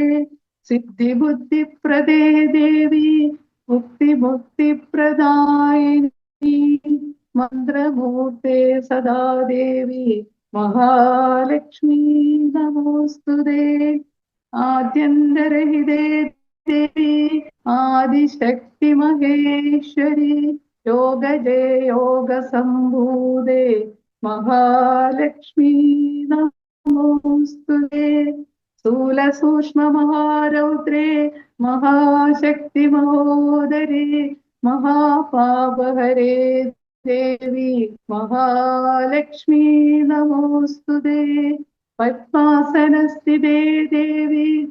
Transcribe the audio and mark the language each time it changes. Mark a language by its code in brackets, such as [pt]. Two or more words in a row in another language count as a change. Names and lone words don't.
[sa] സിദ്ധിബുദ്ധിപ്രദേ ദേവി മുക്തിമുക്തിപ്രദായിനി മന്ത്രമൂർത്തേ സദാ ദേവി മഹാലക്ഷ്മീ നമോസ്തുതേ. ആദ്യന്തരഹിതേ ദേവി ആദിശക്തി മഹേശ്വരി योगजे योगसम्भूते महालक्ष्मी नमोऽस्तुते स्थूलसूक्ष्ममहारौद्रे महाशक्तिमहोदरे महापापहरे देवी महालक्ष्मी नमोऽस्तुते पद्मासनस्थिते देवी